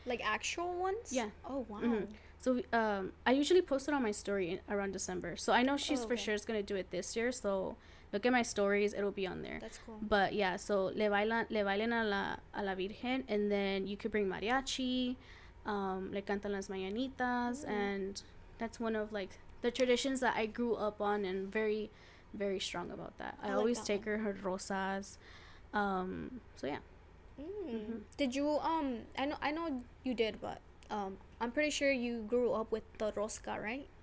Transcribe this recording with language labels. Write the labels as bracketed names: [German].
[English] Like actual ones? Yeah. Oh, wow. Mm-hmm. So I usually post it on my story around December. So I know she's for okay. sure is going to do it this year. So look at my stories. It'll be on there. That's cool. But yeah, so [Spanish] le bailen a la Virgen. [English] And then you could bring mariachi. [Spanish] Le cantan las mañanitas. [English] And that's one of like the traditions that I grew up on, and very, very strong about that. I always like that take her rosas. So yeah. Mm-hmm. Did you I know you did, but I'm pretty sure you grew up with the rosca, right?